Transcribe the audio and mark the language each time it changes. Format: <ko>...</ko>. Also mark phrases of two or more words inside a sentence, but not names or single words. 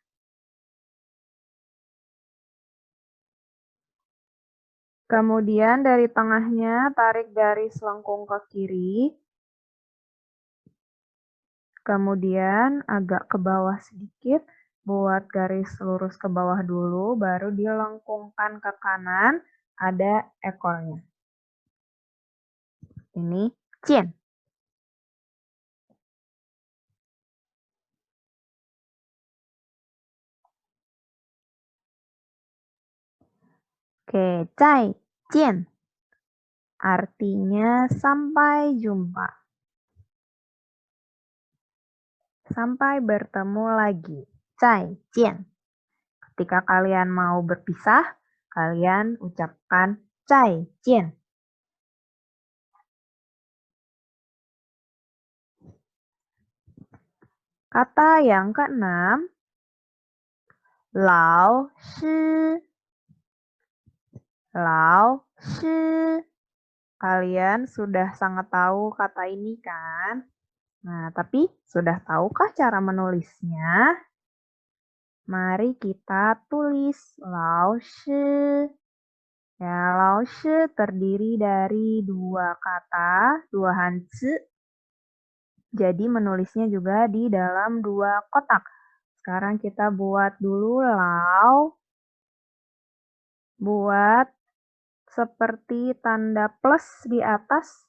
<id>Kemudian dari tengahnya tarik garis lengkung ke kiri. Kemudian agak ke bawah sedikit, buat garis lurus ke bawah dulu, baru dilengkungkan ke kanan, ada ekornya. Ini 见. Oke, 再见. Artinya sampai jumpa. Sampai bertemu lagi.</id> <zh>再见.</zh> <id>Ketika kalian mau berpisah, kalian ucapkan 再见. Kata yang keenam,</id> <zh>老师. 老师.</zh> <id>Kalian sudah sangat tahu kata ini kan? Nah, tapi sudah tahukah cara menulisnya? Mari kita tulis 老师. Ya, 老师 terdiri dari dua kata, dua hanzi. Jadi menulisnya juga di dalam dua kotak. Sekarang kita buat dulu lao. Buat seperti tanda plus di atas.</id>